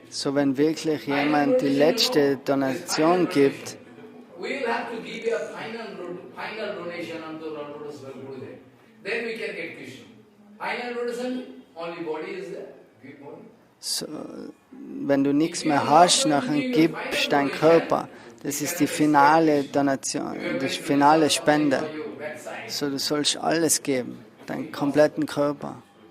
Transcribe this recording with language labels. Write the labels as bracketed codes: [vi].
[de] So, wenn wirklich jemand die letzte Donation gibt, [en] we will have to give a final donation unto Lord Lotus Gurudev. Then we can get Krishna. Final donation, only body is there. Give body. [de] So, wenn du nichts mehr hast, nachher gibst dein Körper. Das ist die finale Donation, die finale Spende. So, du sollst alles geben, deinen kompletten Körper.